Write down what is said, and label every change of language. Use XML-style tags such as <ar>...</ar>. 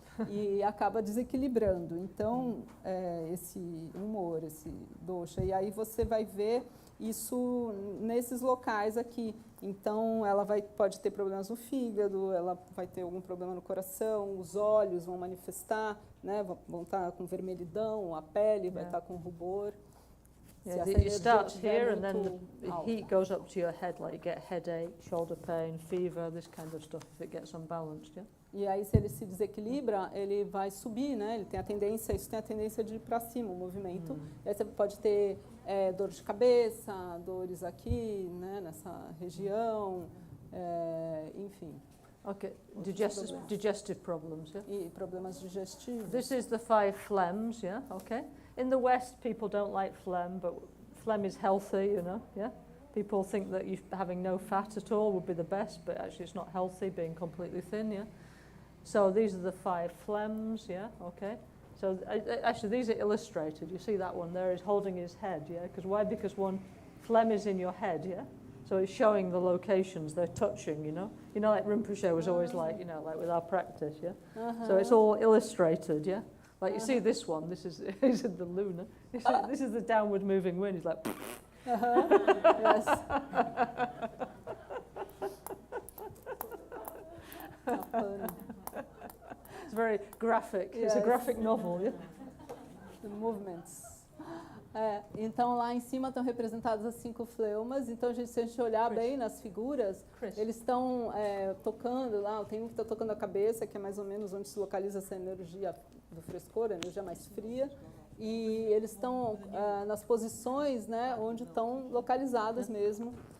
<pt>E acaba desequilibrando. Então, esse humor, esse dosha, e aí você vai ver isso nesses locais aqui. Então, ela pode ter problemas no fígado, ela vai ter algum problema no coração, os olhos vão manifestar, né? Vão estar com vermelhidão, a pele vai estar com rubor.</pt> <en>Yeah, it starts here and then the heat goes up to your head, like you get headache, shoulder pain, fever, this kind of stuff if it gets unbalanced, yeah?</en> <pt>E aí, se ele se desequilibra, ele vai subir, né? Ele tem a tendência, isso tem a tendência de ir para cima, o movimento. E aí você pode ter dor de cabeça, dores aqui, né? Nessa região, enfim.</pt> <en>Okay, digestive problems, yeah?</en> <pt>E problemas digestivos.</pt> <en>This is the 5 phlegms, yeah, okay? In the West, people don't like phlegm, but phlegm is healthy, you know, yeah? People think that having no fat at all would be the best, but actually it's not healthy, being completely thin, yeah? So these are the 5 phlegms, yeah, okay? So actually these are illustrated. You see that one there is holding his head, yeah? Because why? Because one phlegm is in your head, yeah? So it's showing the locations, they're touching, you know? You know, like Rinpoche was always like, you know, like with our practice, yeah? So it's all illustrated, yeah? Like you see this one, this is the lunar. This is the downward moving wind. He's like, Yes. It's very graphic. It's a graphic novel, yeah? The movements.</en> <pt>Então, lá em cima estão representadas as 5 fleumas. Então, se a gente olhar bem nas figuras, eles estão tocando lá. Tem um que está tocando a cabeça, que é mais ou menos onde se localiza essa energia do frescor, a energia mais fria. E eles estão nas posições, né, onde estão localizadas mesmo.</pt>